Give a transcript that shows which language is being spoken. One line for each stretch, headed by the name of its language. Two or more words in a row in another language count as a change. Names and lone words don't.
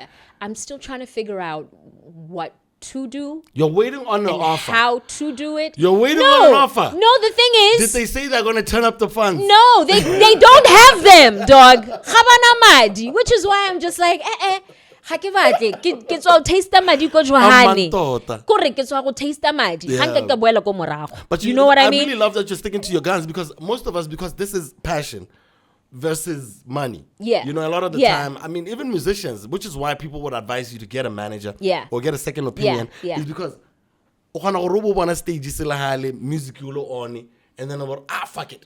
English: I'm still trying to figure out what to do. You're waiting on an offer. How to do it. You're waiting on an offer. No, the thing is... Did they say they're going to turn up the funds? No, they don't have them, dog. Which is why I'm just like, taste the
Tswana: madi ko jwahane. Kore ke tswa go
English: taste the
Tswana: madi. Hanke ka boela ko morago.
English: But you know what I mean? I really love that you're sticking to your guns because most of us, because this is passion versus money. Yeah. You know, a lot of the time, I mean, even musicians, which is why people would advise you to get a manager or get a second opinion, is because music on and then about fuck it.